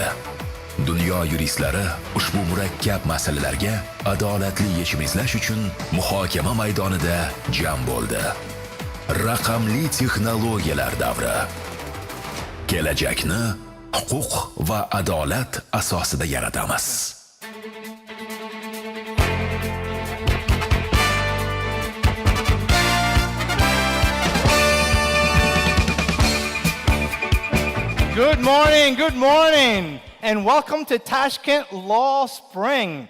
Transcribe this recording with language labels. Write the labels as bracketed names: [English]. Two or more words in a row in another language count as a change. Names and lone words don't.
[Uzbek] Dunyo yuristlari ushbu murakkab masalalarga adolatli yechim izlash uchun muhokama maydonida jam bo'ldi. Raqamli texnologiyalar davri. Kelajakni huquq va adolat asosida yaratamiz. [English] Good morning, and welcome to Tashkent Law Spring.